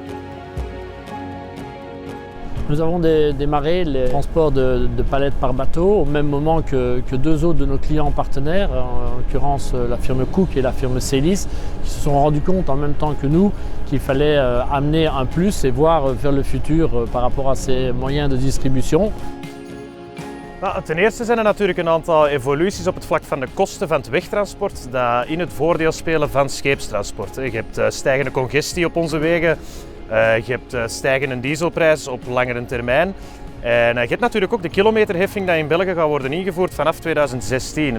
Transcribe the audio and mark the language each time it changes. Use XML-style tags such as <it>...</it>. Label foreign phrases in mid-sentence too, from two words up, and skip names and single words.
<fr>Nous avons démarré les transports de palettes par bateau au même moment que deux autres de nos clients partenaires, en l'occurrence la firme Cook et la firme Celis, qui se sont rendus compte en même temps que nous qu'il fallait amener un plus et voir vers le futur par rapport à ces moyens de distribution.</fr> <nl>Nou, ten eerste zijn er natuurlijk een aantal evoluties op het vlak van de kosten van het wegtransport dat in het voordeel spelen van scheepstransport. Je hebt stijgende congestie op onze wegen. Je hebt stijgende dieselprijs op langere termijn. En je hebt natuurlijk ook de kilometerheffing die in België gaat worden ingevoerd vanaf 2016.</nl>